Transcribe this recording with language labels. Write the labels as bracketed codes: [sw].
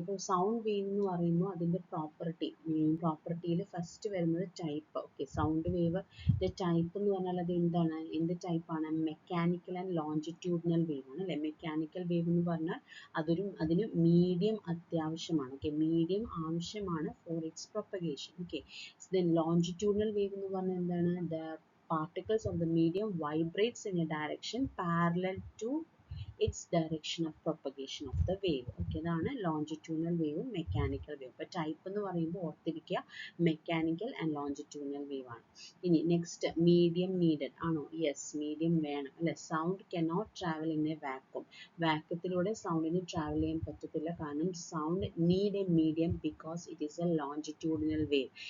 [ml] അപ്പോൾ sound wave എന്ന് പറയുമ്പോൾ അതിൻ്റെ പ്രോപ്പർട്ടിയിൽ ഫസ്റ്റ് വരുന്നത് ടൈപ്പ്. ഓക്കെ. സൗണ്ട് വേവിൻ്റെ ടൈപ്പ് എന്ന് പറഞ്ഞാൽ അത് എന്താണ്, എന്ത് ടൈപ്പാണ്, മെക്കാനിക്കൽ ആൻഡ് ലോഞ്ചിറ്റ്യൂഡിനൽ വേവ് ആണ് അല്ലേ. മെക്കാനിക്കൽ വേവ് എന്ന് പറഞ്ഞാൽ അതിന് മീഡിയം അത്യാവശ്യമാണ്. ഓക്കെ. മീഡിയം ആവശ്യമാണ് [en] For its propagation. Okay. [ml] Then longitudinal wave എന്ന് പറഞ്ഞാൽ എന്താണ്, [en] The particles of the medium vibrates in a direction parallel to its direction of propagation of the wave. Okay. [ml] ഇതാണ് longitudinal വേവും മെക്കാനിക്കൽ വേവും. അപ്പോൾ type എന്ന് പറയുമ്പോൾ ഓർത്തിരിക്കുക മെക്കാനിക്കൽ ആൻഡ് ലോഞ്ചിറ്റ്യൂണൽ വേവ് ആണ്. ഇനി നെക്സ്റ്റ്, മീഡിയം നീഡഡ് ആണോ? യെസ്, മീഡിയം വേണം അല്ലെ. [en] Sound cannot travel in a vacuum. [ml] വാക്വത്തിലൂടെ സൗണ്ടിന് travel ചെയ്യാൻ പറ്റത്തില്ല, കാരണം [en] Sound need a medium because it is a longitudinal wave.